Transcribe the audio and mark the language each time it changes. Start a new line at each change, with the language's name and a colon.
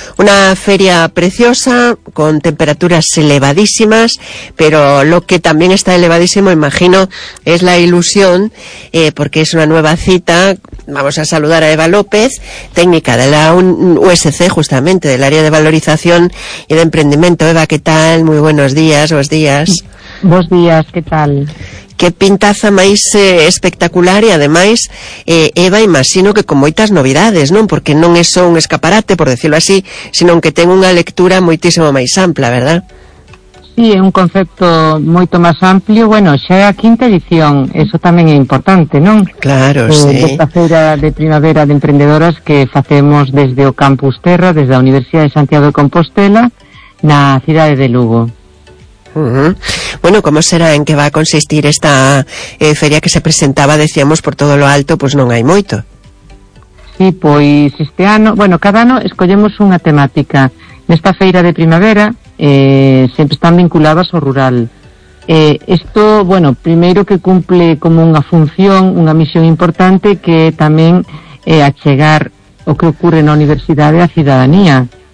Spanish: Una feria preciosa, con temperaturas elevadísimas, pero lo que también está elevadísimo, imagino, es la ilusión, porque es una nueva cita. Vamos a saludar a Eva López, técnica de la USC, justamente, del área de valorización y de emprendimiento. Eva, ¿qué tal? Muy buenos días, buenos días. Buenos días, ¿qué tal?
Galician: Qué pintaza máis espectacular, e ademais, Eva, imagino que con moitas novidades, non? Porque non é só un escaparate,
Spanish: por decirlo así, sino que
Galician: ten unha lectura moitísimo máis ampla, verdad? Sí, é un concepto moito máis amplio. Bueno, xa é a quinta edición, eso tamén é importante, non? Claro, sí. Desta feira de primavera de emprendedoras que facemos desde o Campus Terra, desde a Universidade de Santiago de Compostela, na cidade de Lugo.
Spanish: Bueno, ¿cómo será, en qué va a consistir esta feria que se presentaba, decíamos, por todo lo alto?
Galician: Pues non hai moito. Sí, pois este ano, bueno, cada ano escollemos unha temática. Nesta feira de primavera sempre están vinculadas ao rural. Isto, bueno, primeiro que cumple como unha función, unha misión importante, que tamén achegar o que ocurre na universidade á cidadanía.